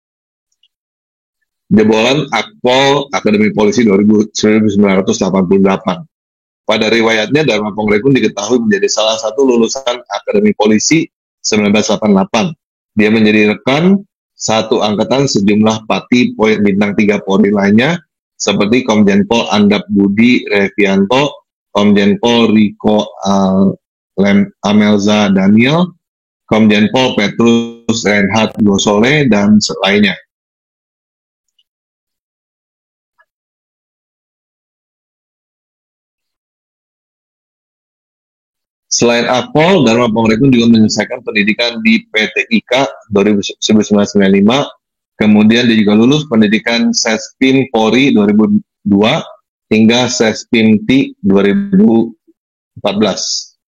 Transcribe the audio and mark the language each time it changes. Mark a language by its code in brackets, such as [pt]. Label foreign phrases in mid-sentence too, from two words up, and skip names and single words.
[id] Jebolan Akpol Akademi Polisi 1988. Pada riwayatnya, Dharma Pongrekun diketahui menjadi salah satu lulusan Akademi Polisi 1988. Dia menjadi rekan satu angkatan sejumlah Pati bintang 3 Polri lainnya, seperti Komjen Pol Andap Budi Revianto, Komjen Pol Riko Amelza Daniel, Komjen Pol Petrus Reinhard Gosole, dan lainnya. Selain Akpol, Dharma Pongrekun juga menyelesaikan pendidikan di PTIK 1995, kemudian dia juga lulus pendidikan Sespim Polri 2002 hingga Sespim T 2014.